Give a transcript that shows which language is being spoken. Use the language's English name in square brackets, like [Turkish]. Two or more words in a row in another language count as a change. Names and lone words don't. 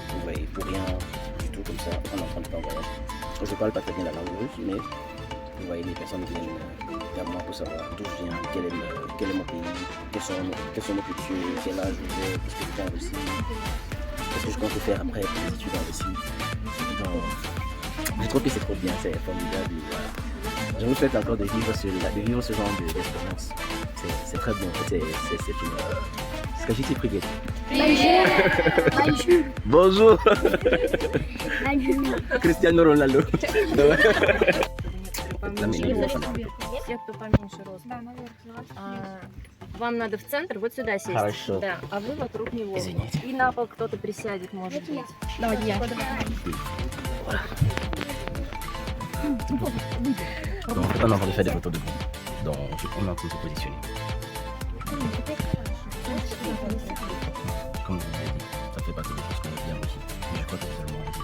[French] Vous voyez, pour rien du tout comme ça, on est en train de faire un voyage. Je parle pas très bien la langue russe, mais vous voyez, les personnes viennent vers moi pour savoir d'où je viens, quel est mon pays, quelles sont mes cultures, quel âge j'ai, qu'est-ce que je fais en Russie, qu'est-ce que je compte faire après pour les études en Russie. Donc, je trouve que c'est trop bien, c'est formidable. Voilà. Je vous souhaite encore de vivre ce genre d'expérience. C'est très bon, c'est une... [Russian] Скажите привет. [French] Bonjour. Cristiano Ronaldo. [Russian] Все, кто поменьше ростом. Вам надо в центр, вот сюда сесть. Хорошо. Да, а вы вокруг него. Извините. И на пол кто-то присядет, может быть. Давай я. [French] Voilà. Donc, on est en train de faire des photos de groupe. Donc, on est en train de se positionner. Comme je vous l'ai dit, ça fait partie des choses qu'on aime bien aussi. Mais je crois que c'est seulement envie.